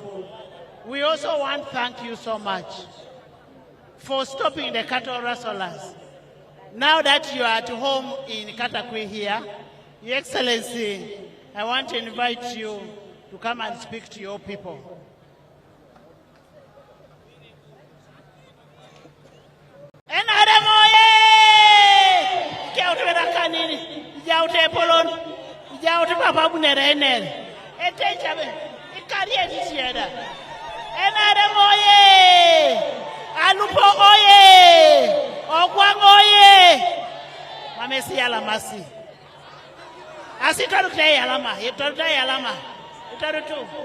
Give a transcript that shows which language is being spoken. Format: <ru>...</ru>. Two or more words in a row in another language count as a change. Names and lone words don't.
<en>We also want to thank you so much for stopping the cattle rustlers. Now that you are at home in Katakwi here, Your Excellency, I want to invite you to come and speak to your people.</en> <teo>NRM oye! Jaute rakanini, jaute polon, jaute papa bunere enel. Ete chabe, ikariye tisieda. NRM oye! Alupo oye! Ogwang oye! Mamesi alamasi. Asitaru kaya alama, itaru kaya alama, itaru tu.</teo>